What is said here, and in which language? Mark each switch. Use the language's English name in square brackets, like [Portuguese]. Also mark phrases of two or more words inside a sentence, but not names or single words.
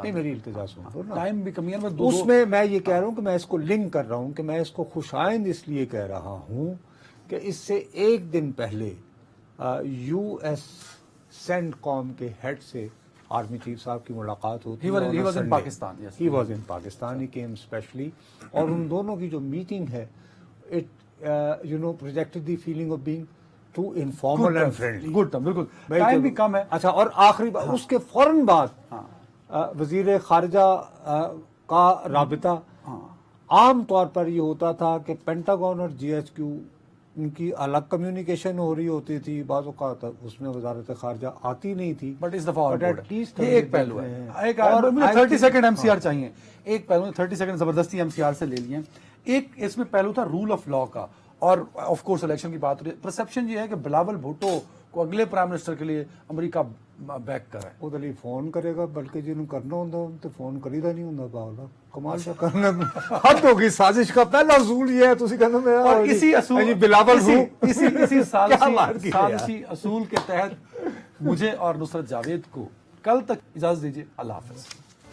[Urdu] نہیں, میری التجا سن, ٹائم بھی کمی ہے, اس میں یہ کہہ رہا ہوں کہ میں اس کو لنک کر رہا ہوں کہ میں اس کو خوش آئند اس لیے کہہ رہا ہوں کہ اس سے ایک دن پہلے یو ایس سینڈ کام کے ہیڈ سے [English] army chief [Urdu] صاحب کی ملاقات ہوتی ہے. [English] He was in Pakistan, yes. He was in Pakistan, he came specially, [Urdu] اور ان دونوں کی جو میٹنگ ہے [English] it projected the feeling of being too informal and friendly. Good term, [Urdu] بالکل. ٹائم بھی کم ہے. اچھا, اور آخری بات, اس کے فوراً بعد وزیر خارجہ کا رابطہ عام طور پر یہ ہوتا تھا کہ پینٹاگون اور جی ایچ کیو ان کی الگ کمیونیکیشن ہو رہی ہوتی تھی, بعض اوقات اس میں وزارت خارجہ آتی نہیں تھی. بٹ اس دفعہ یہ ایک پہلو ہے, 30 سیکنڈ ایم سی آر چاہیے. ایک پہلو 30 سیکنڈ زبردستی ایم سی آر سے لے لیے. ایک اس میں پہلو تھا [English] rule of law [Urdu] کا, اور [English] of course [Urdu] الیکشن کی بات ہو رہی ہے. پرسپشن یہ ہے کہ بلاول بھٹو کو اگلے [English] prime minister [Urdu] کے لیے امریکہ بیک کرے. [Punjabi] ਉਹਦੇ ਲਈ ਫੋਨ ਕਰੇਗਾ, ਬਲਕਿ ਜਿਹਨੂੰ ਕਰਨਾ ਹੁੰਦਾ ਉਹਨੂੰ ਤੇ ਫੋਨ ਕਰੀਦਾ ਨਹੀਂ ਹੁੰਦਾ ਪਾਗਲਾ. ਕਮਾਲ ਦਾ ਕਰਨਾ ਹੱਦ ਹੋ ਗਈ. ਸਾਜ਼ਿਸ਼ ਦਾ ਪਹਿਲਾ ਅਸੂਲ ਇਹ ਹੈ, ਤੁਸੀਂ ਕਹਿੰਦੇ ਮੈਂ [Urdu] اور اسی اصول جی بلاول ہوں. اسی کیا بات کی ہے سازشی اصول کے تحت مجھے اور نصرت جاوید کو کل تک اجازت دیجیے. اللہ حافظ.